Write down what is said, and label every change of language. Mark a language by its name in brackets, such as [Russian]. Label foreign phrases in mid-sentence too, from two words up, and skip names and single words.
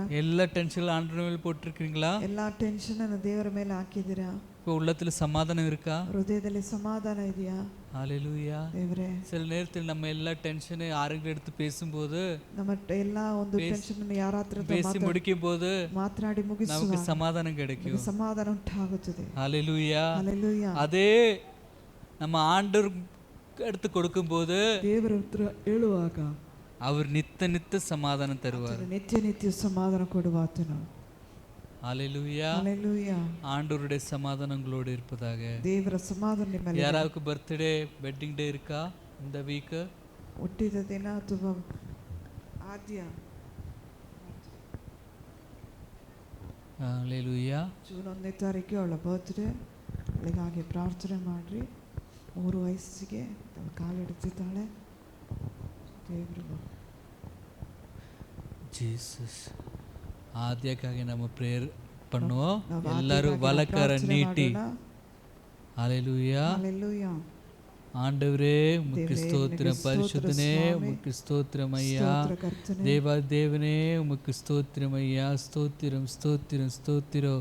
[Tamil] எல்லா டென்ஷன் ஆண்டவர் மேல போட்டுருக்கீங்களா? [Kannada] எல்லா ಟೆನ್ಷನ್ ದೇವರ ಮೇಲೆ ಹಾಕಿದ್ದೀರಾ? [Tamil] இப்போ உள்ளத்துல சமாதானம் இருக்கா? [Kannada] ಹೃದಯದಲ್ಲಿ ಸಮಾಧಾನ ಇದೆಯಾ? [Tamil] ஹalleluya. [Kannada] ದೇವರೇ, [Tamil] சில நேரத்தில் நம்ம எல்லா டென்ஷனை ஆறுகள் எடுத்து பேசும்போது, [Kannada] ನಮ್ಮ ಎಲ್ಲ ಒಂದು ಟೆನ್ಷನ್ ಅನ್ನು ಯಾರ ಹತ್ರ [Tamil] பேசி முடிக்கும் போது [Kannada] ಮಾತನಾಡಿ ಮುಗಿಸುವಾಗ [Tamil] நமக்கு சமாதானம் கிடைக்கும். [Kannada] ಸಮಾಧಾನ ಉಂಟಾಗುತ್ತದೆ. [Tamil] ஹalleluya. [Kannada] ಹಲ್ಲೆಲೂಯಾ. [Tamil] அதே நம்ம ஆண்டவர் எடுத்து கொடுக்கும்போது, [Kannada] ದೇವರ ಹತ್ರ ಹೇಳುವಾಗ [Tamil] அவர் நித்த சமாதானம் தருவார். [Kannada] ನಿತ್ಯ ಸಮಾಧಾನ ಕೊಡುವ ಆತನು. [Tamil] ஹalleluya. [Kannada] ಹಲ್ಲೆಲೂಯಾ. [Tamil] ஆண்டவருடைய சமாதானம் உங்களோடு இருப்பதாக. [Kannada] ದೇವರ ಸಮಾಧಾನ ನಿಮ್ಮ ಮೇಲೆ. [Tamil] யாராவுக்கு [English] birthday wedding day [Tamil] இருக்கா இந்த வீக்? [Kannada] ಹುಟ್ಟಿದ ದಿನ ಅಥವಾ ಆದ್ಯ [Tamil] ஹalleluya. [Kannada] ಜೂನ್ 1ನೇ ತಾರೀಕು ಅವಳ ಬರ್ತ್ಡೇ. ಅವಳಿಗಾಗಿ ಪ್ರಾರ್ಥನೆ ಮಾಡ್ರಿ. 3 ವಯಸ್ಸಿಗೆ ಕಾಲಿಡ್ತಿದ್ದಾಳೆ. ದೇವರು [Tamil] ஜீசஸ். ஆதியாக்காக நம்ம பிரேயர் பண்ணுவோம். எல்லாரும் வலக்கர நீட்டி. ஹalleluya. ஹalleluya. ஆண்டவரே உமக்கு ஸ்தோத்திரம், பரிசுத்தனே உமக்கு ஸ்தோத்திரம் ஐயா, தேவனே உமக்கு ஸ்தோத்திரம் ஐயா, ஸ்தோத்திரம் ஸ்தோத்திரம் ஸ்தோத்திரம்.